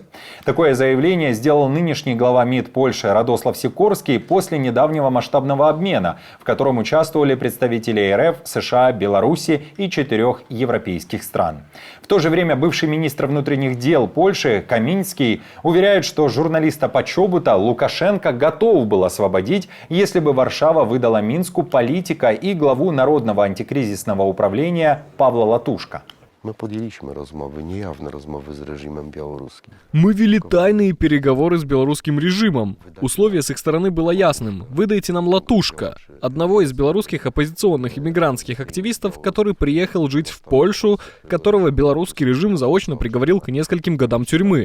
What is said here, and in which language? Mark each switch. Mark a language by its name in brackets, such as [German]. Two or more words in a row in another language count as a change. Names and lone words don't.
[Russian] Такое заявление сделал нынешний глава МИД Польши Радослав Сикорский после недавнего масштабного обмена, в котором участвовали представители РФ, США, Беларуси и 4 европейских стран. В то же время бывший министр внутренних дел Польши Каминский уверяет, что журналиста Почобута Лукашенко готов был освободить, если бы Варшава выдала Минску политика и главу Народного антикризисного управления Павла Латушка. [Polish] My podjęliśmy rozmowy, niejawne rozmowy z reżimem białoruskim. [Russian] Мы вели тайные переговоры с белорусским режимом. Условие с их стороны было ясным. Выдайте нам Латушка, одного из белорусских оппозиционных иммигрантских активистов, который приехал жить в Польшу, которого белорусский режим заочно приговорил к нескольким годам тюрьмы.